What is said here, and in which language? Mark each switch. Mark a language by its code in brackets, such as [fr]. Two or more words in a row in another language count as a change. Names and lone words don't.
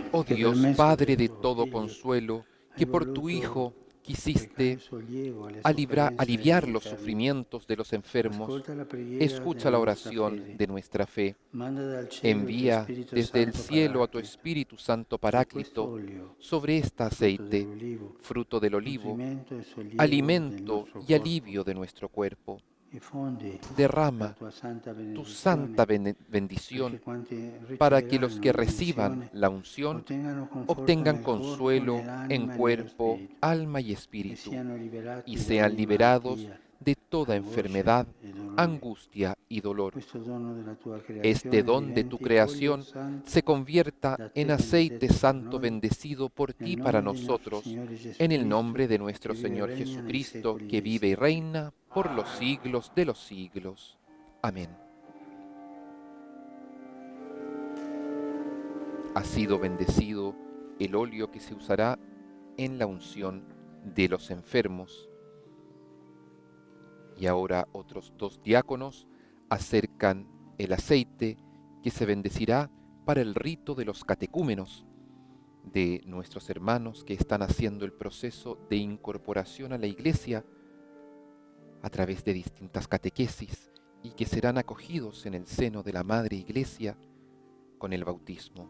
[it] Oh che per [es] Dios, [it] mezzo [es] Padre [it] del [es] de [it] tuo [es] todo [it] Figlio [es] consuelo, [it] hai [es] que por tu [it] voluto [es] Hijo [it] recare [es] quisiste [it] sollievo alle sofferenze [es] aliviar [it] degli [es] los [it] infermi. [es] sufrimientos de los enfermos, [it] Ascolta la preghiera [es] escucha [it] della [es] la [it] nostra [es] oración [it] fede. [es] de nuestra fe. [it] Manda dal cielo il tuo [es] Envía [it] Spirito [es] desde el [it] Santo [es] cielo a tu [it] Paraclito [es] Espíritu Santo [it] su questo [es] Paráclito [it] olio, [es] sobre este [it] frutto [es] aceite, [it] dell'olivo, [es] fruto del olivo, [it] nutrimento e sollievo del [es] alimento [it] nostro [es] y [it] corpo, [es] alivio de nuestro cuerpo. [it] e fondi la [es] Derrama [it] tua santa [es] tu [it] benedizione [es] santa [it] perché [es] bendición [it] quanti [es] para que los [it] riceveranno [es] que [it] la [es] reciban [it] unzione [es] la unción [it] ottengano conforto [es] obtengan [it] nel corpo, [es] consuelo en [it] nell'anima e nello [es] cuerpo, [it] spirito [es] alma y [it] e [es] espíritu, [it] siano liberati [es] y [it] da [es] sean [it] ogni [es] liberados [it] malattia, [es] de toda [it] angoscia [es] enfermedad, [it] e dolore. [es] angustia y dolor. [it] Questo dono della tua [es] Este [it] creazione [es] don de tu [it] diventi olio [es] creación [it] santo [es] se convierta [it] da te [es] en aceite [it] benedetto per [es] santo [it] noi, [es] bendecido por [it] nel [es] ti para [it] nome di nostro [es] nosotros, [it] Signore Gesù [es] en el [it] Cristo, [es] nombre de [it] che [es] nuestro [it] vive e [es] Señor [it] regna nei [es] Jesucristo, [it] secoli [es] que [it] dei [es] vive y [it] secoli. [es] reina por los siglos de los siglos. Amén. Ha sido bendecido el óleo que se usará en la unción de los enfermos. Y ahora otros dos diáconos acercan el aceite que se bendecirá para el rito de los catecúmenos, de nuestros hermanos que están haciendo el proceso de incorporación a la Iglesia a través de distintas catequesis y que serán acogidos en el seno de la Madre Iglesia con el bautismo.